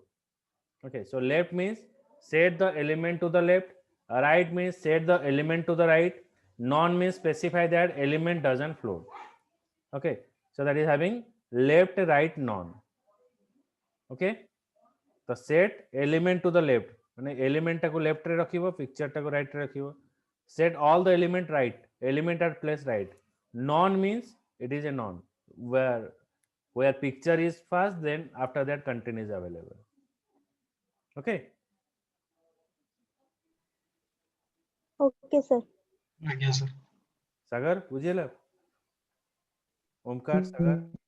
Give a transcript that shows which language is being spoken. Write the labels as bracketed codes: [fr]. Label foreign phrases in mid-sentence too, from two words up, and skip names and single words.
[en] Okay, so left means set the element to the left, right means set the element to the right, none means specify that element doesn't float. Okay, so that is having left, right, none. Okay, the set element to the left [or] माने element टाको left रे रखिबो, picture टाको right रे रखिबो. [en] Set all the element right, element are placed right. None means it is a none where picture is first, then after that content is available. Okay. Okay, sir. [or] ଆଜ୍ଞା sir. सागर बुझेला? ओमकार सागर.